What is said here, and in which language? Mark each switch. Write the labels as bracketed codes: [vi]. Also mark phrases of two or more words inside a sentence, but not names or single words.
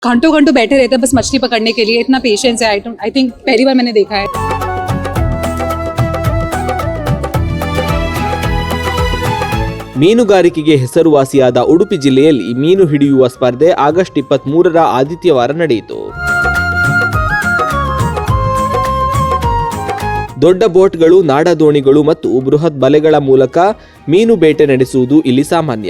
[hi] घंटों घंटों बैठे रहते हैं बस मछली पकड़ने के लिए, इतना पेशेंस है। [en] I think [hi] पहली बार मैंने देखा है। [kn] ಮೀನುಗಾರಿಕೆಗೆ ಹೆಸರುವಾಸಿಯಾದ ಉಡುಪಿ ಜಿಲ್ಲೆಯಲ್ಲಿ ಮೀನು ಹಿಡಿಯುವ ಸ್ಪರ್ಧೆ ಆಗಸ್ಟ್ 23ರ ಆದಿತ್ಯವಾರ ನಡೆಯಿತು. ದೊಡ್ಡ ಬೋಟ್ಗಳು, ನಾಡದೋಣಿಗಳು ಮತ್ತು ಬೃಹತ್ ಬಲೆಗಳ ಮೂಲಕ ಮೀನು ಬೇಟೆ ನಡೆಸುವುದು ಇಲ್ಲಿ ಸಾಮಾನ್ಯ.